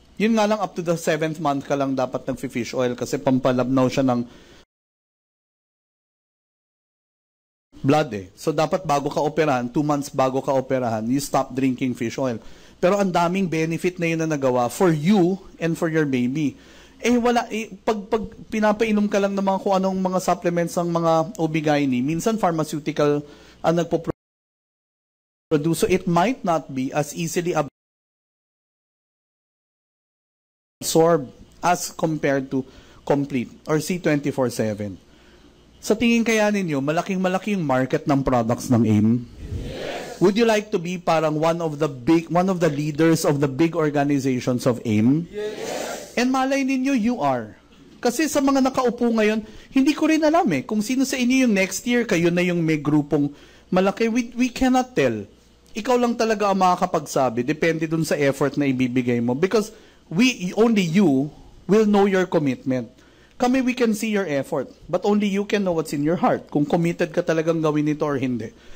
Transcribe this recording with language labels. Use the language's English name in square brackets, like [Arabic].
[Filipino] Yun nga lang, [English] up to the 7th month [Filipino] ka lang dapat nag-fish oil kasi pampalabnaw siya ng blood So, dapat bago ka operahan, 2 months bago ka operahan, [English] you stop drinking fish oil. [Filipino] Pero ang daming benefit na yun na nagawa [English] for you and for your baby. [Filipino] Wala. Pag pinapainom ka lang ng mga kung anong mga supplements ng mga OB-GYN, minsan pharmaceutical ang [English] produce. So it might not be as easily absorbed as compared to Complete or C24/7. [Filipino] Sa tingin kaya ninyo, malaking-malaking market ng products ng AIM? Yes. [English] Would you like to be parang one of the leaders of the big organizations of AIM? Yes. And [Filipino] malay ninyo, [English] you are. [Filipino] Kasi sa mga nakaupo ngayon, hindi ko rin alam kung sino sa inyo yung next year, kayo na yung may grupong malaki. [English] We cannot tell. [Filipino] Ikaw lang talaga ang makakapagsabi. Depende dun sa effort na ibibigay mo. [English] Because only you will know your commitment. Kami, we can see your effort, but only you can know what's in your heart, [Filipino] kung committed ka talagang gawin ito or hindi.